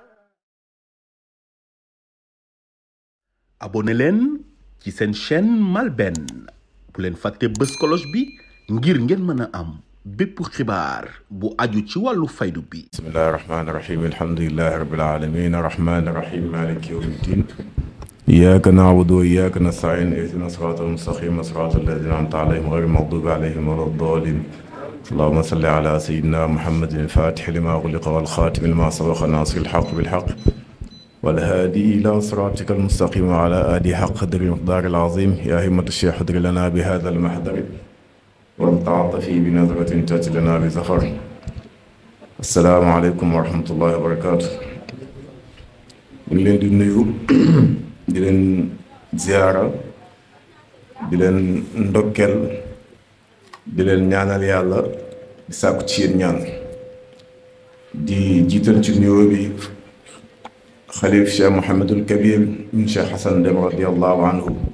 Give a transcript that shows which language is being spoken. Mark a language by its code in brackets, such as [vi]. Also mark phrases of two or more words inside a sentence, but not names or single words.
[wo] abonné leen ci seen chaîne MALBN bu leen fàtte bës cloche bi ngir ngeen mën a am bépp xibaar bu aju ci wàllu faydu bi. [ar] بسم الله الرحمن الرحيم الحمد لله رب العالمين الرحمن الرحيم مالك يوم الدين إياك نعبد وإياك نستعين اهدنا الصراط المستقيم صراط الذين أنعمت عليهم غير المغضوب عليهم ولا الضالين اللهم صل على سيدنا محمد الفاتح لما أغلق والخاتم لما سبق ناصر الحق بالحق والهادي إلى صراطك المستقيم وعلى آله حق قدره ومقداره العظيم يا همة الشيخ أدرك لنا بهذا المحضر والتعاطفي بنظرة تأتي لنا بزفر. السلام عليكم ورحمة الله وبركاته. [wo] ñu ngi leen di nuyu di leen ziyaara di leen ndokkeel di leen ñaanal yàlla di sàkku ci yéen ñaan di jiital ci nuyoo bi xalif Cheikh Mouhamadul Kabir min Cheikh Hassan Deme [ar] رضي الله عنه